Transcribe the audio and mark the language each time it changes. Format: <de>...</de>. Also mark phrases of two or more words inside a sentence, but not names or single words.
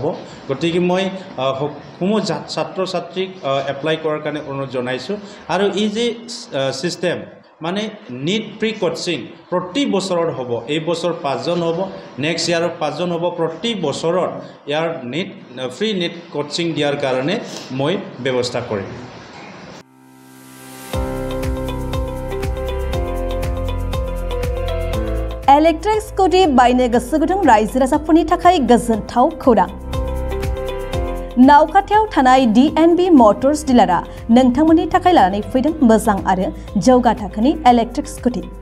<as>গতিকে মই সমূহ ছাত্ৰ ছাত্ৰীক এপ্লাই কৰাৰ কাৰণে অনুৰোধ জনাইছোঁ। আৰু এই যে ছিষ্টেম, মানে</as> <en>NEET pre coaching</en> <as>প্ৰতি বছৰত হ'ব। এই বছৰ 5 জন হ'ব,</as> <en>next year</en> <as>5 জন হ'ব। প্ৰতি বছৰত ইয়াৰ</as> <en>free NEET coaching</en> <as>দিয়াৰ কাৰণে মই ব্যৱস্থা কৰিম।</as> <en>electric scooty</en> <brx>बायनो गोसो गुदुं रायजो राजाफोरनि थाखाय गोजोनथाव खौरां। नावखाथायाव थानाय DNB मटर्स डिलारआ नोंथांमोननि थाखाय लानानै फैदों मोजां आरो जौगा थाखोनि</brx> <en>electric scooty.</en>